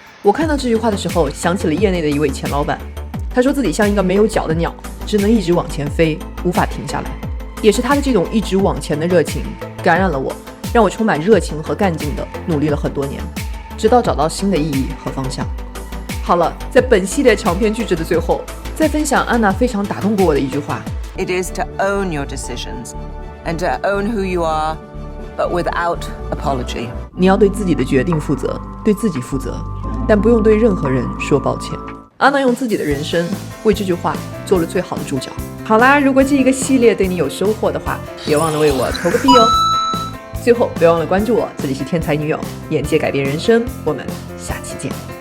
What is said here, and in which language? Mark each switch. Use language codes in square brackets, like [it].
[zh] 我看到这句话的时候，想起了业内的一位前老板，他说自己像一个没有脚的鸟，只能一直往前飞，无法停下来。也是他的这种一直往前的热情感染了我，让我充满热情和干劲的努力了很多年，直到找到新的意义和方向。好了，在本系列长篇巨制的最后，再分享安娜非常打动过我的一句话。 [en] It is to own your decisions and to own who you are, but without apology. [zh] 你要对自己的决定负责，对自己负责，但不用对任何人说抱歉。安娜用自己的人生为这句话做了最好的注脚。好啦，如果这一个系列对你有收获的话，别忘了为我投个币哦。最后别忘了关注我，这里是天才女友，眼界改变人生，我们下期见。